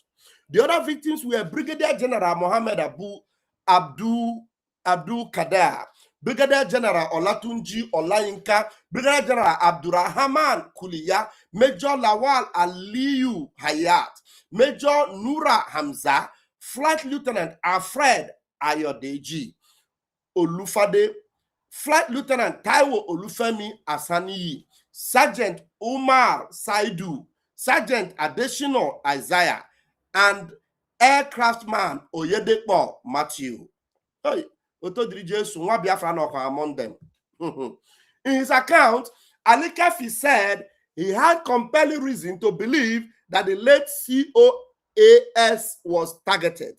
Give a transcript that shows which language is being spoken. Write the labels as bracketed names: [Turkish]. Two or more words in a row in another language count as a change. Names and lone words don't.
[English] The other victims were Brigadier General Mohammed Abdul Kader, Brigadier General Olatunji Olayinka, Brigadier General Abdurrahman Kuliya, Major Lawal Aliyu Hayat, Major Nura Hamza, Flight Lieutenant Alfred Ayodeji Olufade, Flight Lieutenant Taiwo Olufemi Asaniyi, Sergeant Umar Saidu, Sergeant Adeshino Isaiah, and aircraftman Oyedepo Matthew. Hey, Biafra among them. In his account, Ali Kafi said he had compelling reason to believe that the late COAS was targeted.